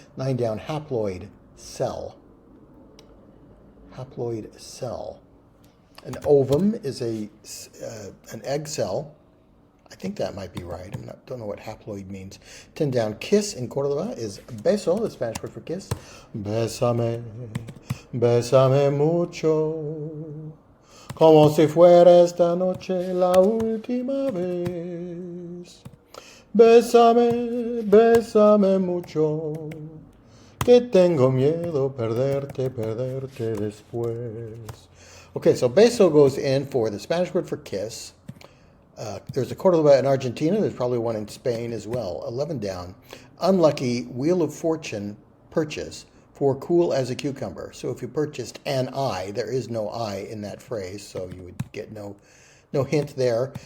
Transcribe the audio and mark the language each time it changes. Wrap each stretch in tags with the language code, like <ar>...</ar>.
<en>9 down, haploid cell. Haploid cell. An ovum is an egg cell. I think that might be right. Don't know what haploid means. 10 down, kiss in Córdoba is beso, the Spanish word for kiss.</en> <es>Bésame, bésame mucho, como si fuera esta noche la última vez. Bésame, bésame mucho, que tengo miedo perderte después.</es> <en>Okay, so beso goes in for the Spanish word for kiss. There's a Cordoba in Argentina. There's probably one in Spain as well. 11 down. Unlucky Wheel of Fortune purchase for cool as a cucumber. So if you purchased an I, there is no I in that phrase, so you would get no hint there.</en>